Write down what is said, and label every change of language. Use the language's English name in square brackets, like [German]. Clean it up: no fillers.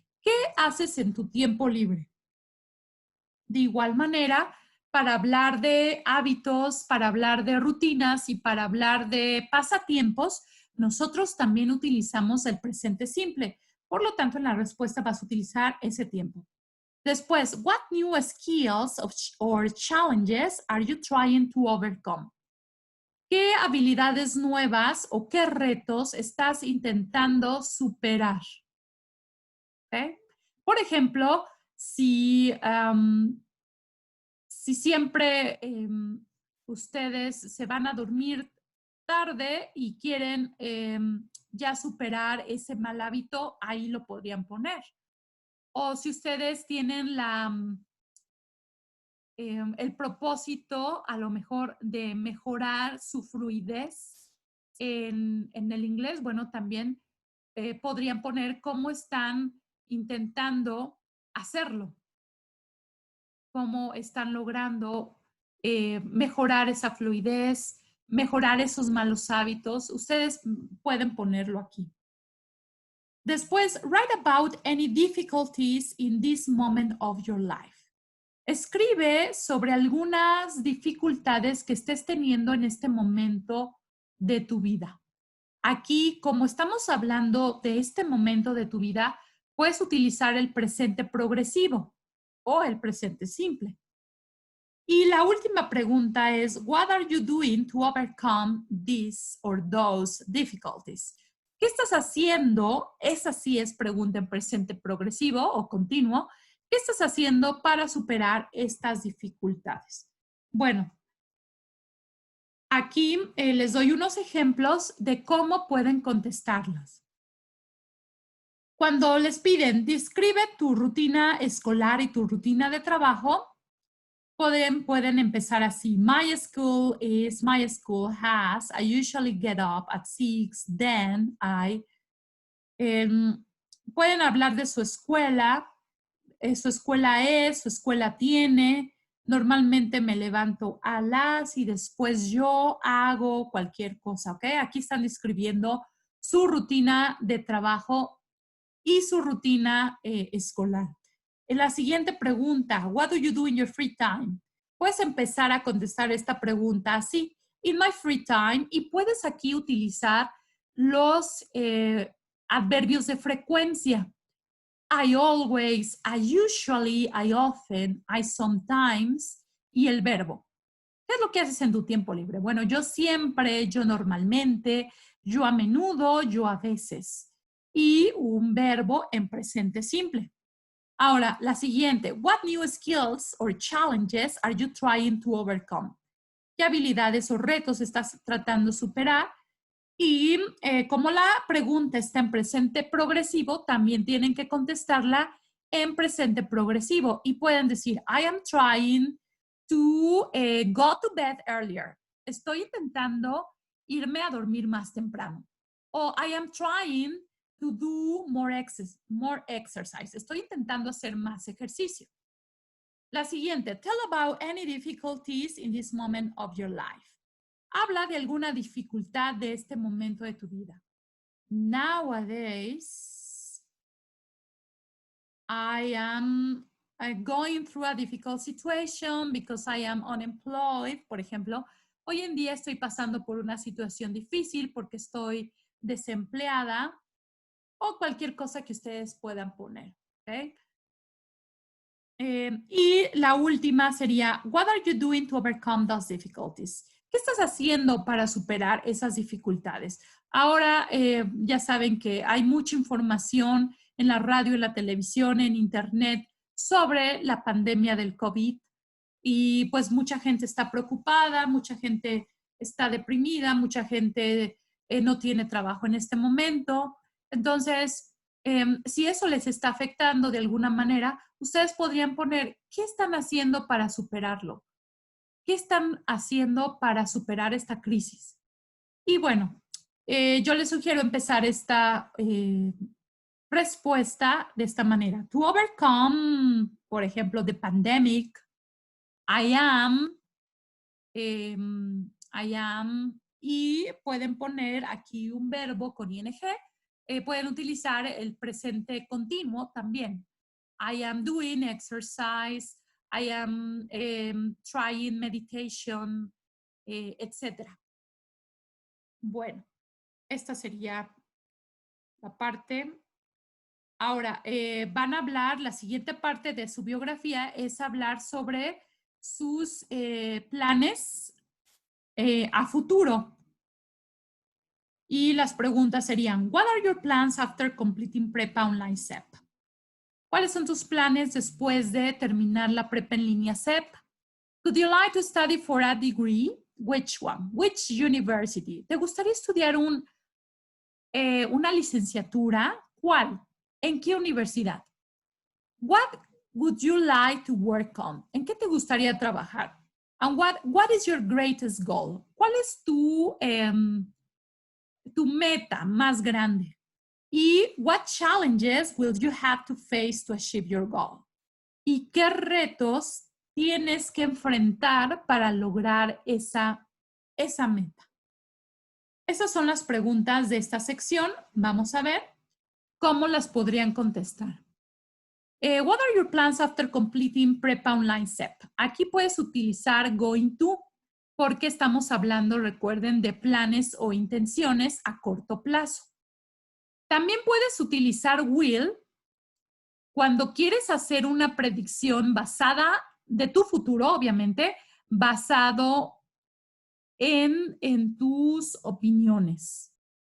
[Spanish] ¿Qué haces en tu tiempo libre? De igual manera, para hablar de hábitos, para hablar de rutinas y para hablar de pasatiempos, nosotros también utilizamos el presente simple. Por lo tanto, en la respuesta vas a utilizar ese tiempo. [English] Después, what new skills or challenges are you trying to overcome? [Spanish] ¿Qué habilidades nuevas o qué retos estás intentando superar? ¿Okay? Por ejemplo, si siempre ustedes se van a dormir tarde y quieren ya superar ese mal hábito, ahí lo podrían poner. O si ustedes tienen el propósito a lo mejor de mejorar su fluidez en el inglés, bueno, también podrían poner cómo están intentando hacerlo, cómo están logrando mejorar esa fluidez, mejorar esos malos hábitos. Ustedes pueden ponerlo aquí. [English] Después, write about any difficulties in this moment of your life. [Spanish] Escribe sobre algunas dificultades que estés teniendo en este momento de tu vida. Aquí, como estamos hablando de este momento de tu vida, puedes utilizar el presente progresivo o el presente simple. Y la última pregunta es, [English] what are you doing to overcome these or those difficulties? [Spanish] ¿Qué estás haciendo? Esa sí es pregunta en presente progresivo o continuo. ¿Qué estás haciendo para superar estas dificultades? Bueno, aquí les doy unos ejemplos de cómo pueden contestarlas. Cuando les piden, describe tu rutina escolar y tu rutina de trabajo, pueden empezar así. [English] My school has, I usually get up at 6, then I. [Spanish] Pueden hablar de su escuela su escuela tiene, normalmente me levanto a las y después yo hago cualquier cosa, ¿ok? Aquí están describiendo su rutina de trabajo y su rutina escolar. En la siguiente pregunta, [English] what do you do in your free time? [Spanish] Puedes empezar a contestar esta pregunta así, [English] in my free time, [Spanish] y puedes aquí utilizar los adverbios de frecuencia. [English] I always, I usually, I often, I sometimes [Spanish] y el verbo. ¿Qué es lo que haces en tu tiempo libre? Bueno, yo siempre, yo normalmente, yo a menudo, yo a veces. Y un verbo en presente simple. Ahora, la siguiente. [English] What new skills or challenges are you trying to overcome? [Spanish] ¿Qué habilidades o retos estás tratando de superar? Y como la pregunta está en presente progresivo, también tienen que contestarla en presente progresivo. Y pueden decir, [English] I am trying to go to bed earlier. [Spanish] Estoy intentando irme a dormir más temprano. [English] O I am trying to do more exercise. [Spanish] Estoy intentando hacer más ejercicio. La siguiente, [English] tell about any difficulties in this moment of your life. [Spanish] Habla de alguna dificultad de este momento de tu vida. [English] Nowadays, I am going through a difficult situation because I am unemployed, [Spanish] por ejemplo, hoy en día estoy pasando por una situación difícil porque estoy desempleada o cualquier cosa que ustedes puedan poner. ¿Okay? Y la última sería, [English] what are you doing to overcome those difficulties? [Spanish] ¿Qué estás haciendo para superar esas dificultades? Ahora ya saben que hay mucha información en la radio, en la televisión, en internet sobre la pandemia del COVID y pues mucha gente está preocupada, mucha gente está deprimida, mucha gente no tiene trabajo en este momento. Entonces, si eso les está afectando de alguna manera, ustedes podrían poner, ¿qué están haciendo para superarlo? ¿Qué están haciendo para superar esta crisis? Y bueno, yo les sugiero empezar esta respuesta de esta manera. [English] To overcome, [Spanish] por ejemplo, [English] the pandemic, I am, [Spanish] y pueden poner aquí un verbo con ing. Pueden utilizar el presente continuo también. [English] I am doing exercise, I am trying meditation, etc. [Spanish] Bueno, esta sería la parte. Ahora, van a hablar, la siguiente parte de su biografía es hablar sobre sus planes a futuro. Y las preguntas serían, [English] what are your plans after completing Prepa Online CEP? [Spanish] ¿Cuáles son tus planes después de terminar la prepa en línea CEP? [English] Would you like to study for a degree? Which one? Which university? [Spanish] ¿Te gustaría estudiar una licenciatura? ¿Cuál? ¿En qué universidad? [English] What would you like to work on? [Spanish] ¿En qué te gustaría trabajar? [English] And what is your greatest goal? [Spanish] ¿Cuál es tu meta más grande? [English] ¿Y what challenges will you have to face to achieve your goal? [Spanish] ¿Y qué retos tienes que enfrentar para lograr esa meta? Esas son las preguntas de esta sección. Vamos a ver cómo las podrían contestar. [English] What are your plans after completing Prepa Online CEP? [Spanish] Aquí puedes utilizar going to porque estamos hablando, recuerden, de planes o intenciones a corto plazo. También puedes utilizar will cuando quieres hacer una predicción basada de tu futuro, obviamente, basado en tus opiniones.